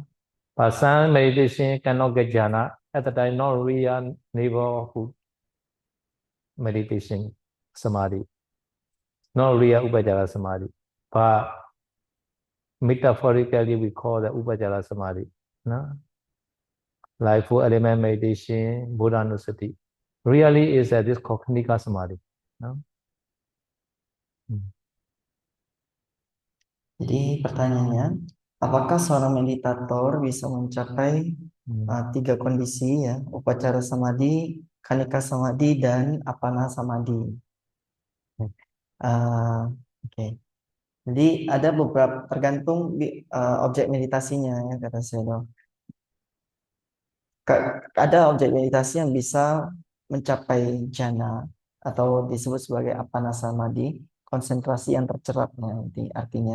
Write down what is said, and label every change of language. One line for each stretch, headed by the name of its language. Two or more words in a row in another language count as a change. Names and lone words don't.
English: But some meditation cannot get jhana, at the time not real neighborhood meditation Samadhi. Not real
Pali: Upachara Samadhi.
English: But metaphorically we call the
Pali: Upachara Samadhi.
English: No? Like for element meditation, Buddhanusati. Really is this called
Pali: Khanika Samadhi.
English: No?
Indonesian: Jadi pertanyaannya, apakah seorang meditator bisa mencapai tiga kondisi ya,
Pali: upacara samadhi, khanika samadhi,
Indonesian: dan
Pali: apana samadhi?
Indonesian: Oke. Jadi ada beberapa tergantung objek meditasinya ya kata saya. Ada objek meditasi yang bisa mencapai jhana atau disebut sebagai
Pali: apana samadhi,
Indonesian: konsentrasi yang tercerapnya artinya.